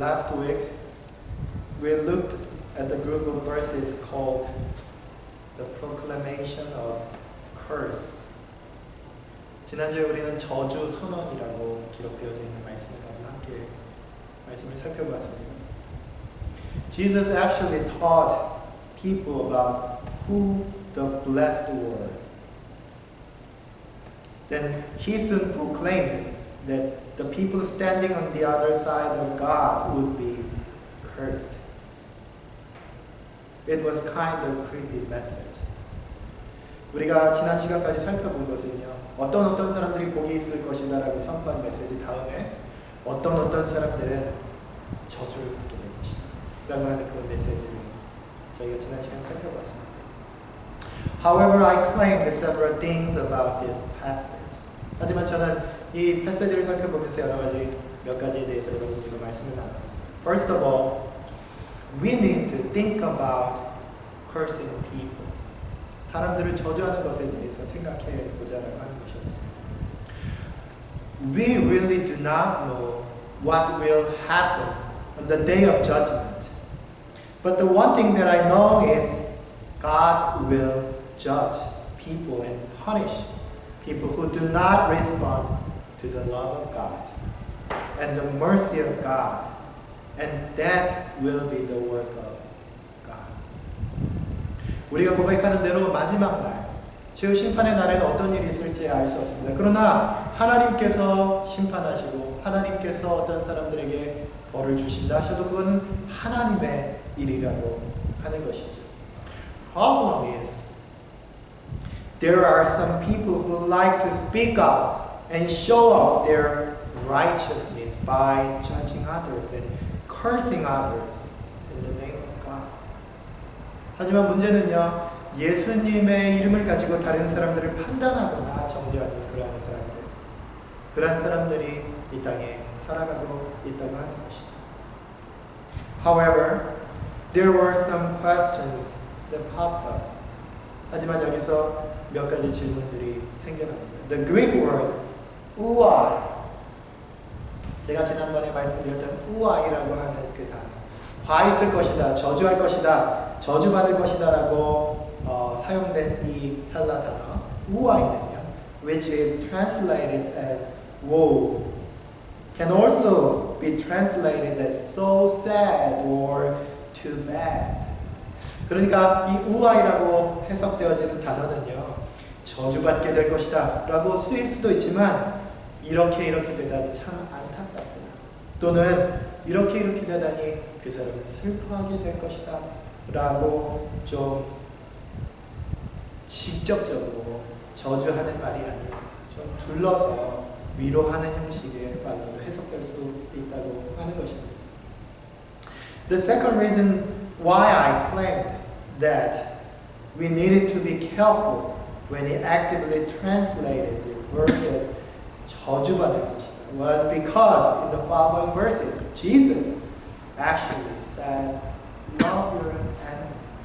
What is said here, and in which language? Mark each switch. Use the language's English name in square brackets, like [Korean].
[English] Last week we looked at the group of verses called the proclamation of curse. [Korean] 지난주에 우리는 저주 선언이라고 기록되어져 있는 말씀을 가지고 함께 말씀을 살펴봤습니다. [English] Jesus actually taught people about who the blessed were. Then he soon proclaimed that the people standing on the other side of God would be cursed. It was kind of creepy message. [Korean] 우리가 지난 시간까지 살펴본 것은요, 어떤 사람들이 복이 있을 것이다 라고 선포한 메시지 다음에 어떤 사람들은 저주를 받게 될 것이다 라고 하는 그 메시지를 저희가 지난 시간 살펴봤습니다. [English] However, I claimed several things about this passage. [Korean] 하지만 저는 이 패시지를 살펴보면서 몇 가지에 대해서 여러분들과 말씀을 나눴습니다. [English] First of all, we need to think about cursing people. [Korean] 사람들을 저주하는 것에 대해서 생각해 보자라고 하는 것이었습니다. [English] We really do not know what will happen on the day of judgment. But the one thing that I know is God will judge people and punish people who do not respond to the love of God and the mercy of God. And that will be the work of God. [Korean] 우리가 고백하는 대로 마지막 날, 즉 심판의 날에는 어떤 일이 있을지 알 수 없습니다. 그러나 하나님께서 심판하시고 하나님께서 어떤 사람들에게 벌을 주신다 하셔도 그건 하나님의 일이라고 하는 것이죠. [English] Problem is, there are some people who like to speak out and show off their righteousness by judging others and cursing others in the name of God. [Korean] 하지만 문제는요, 예수님의 이름을 가지고 다른 사람들을 판단하거나 정죄하는 그러한 사람들이 이 땅에 살아가고 있다고 하는 것이죠. [English] However, there were some questions that popped up. [Korean] 하지만 여기서 몇 가지 질문들이 생겨납니다. [English] The Greek word [Korean] 우아이, 제가 지난번에 말씀드렸던 우아이라고 하는 그 단어, 화 있을 것이다, 저주할 것이다, 저주받을 것이다 라고 사용된 이 헬라 단어 우아이는요, [English] which is translated as woe, can also be translated as so sad or too bad. [Korean] 그러니까 이 우아이라고 해석되어지는 단어는요, 저주받게 될 것이다 라고 쓰일 수도 있지만 이렇게 되다니 참 안타깝구나, 또는 이렇게 되다니 그 사람은 슬퍼하게 될 것이다 라고 좀 직접적으로 저주하는 말이 아니고 좀 둘러서 위로하는 형식의 말로도 해석될 수 있다고 하는 것입니다. [English] The second reason why I claimed that we needed to be careful when he actively translated this verse as [Korean] 저주받을 것이다 [English] was because in the following verses Jesus actually said, love your enemy.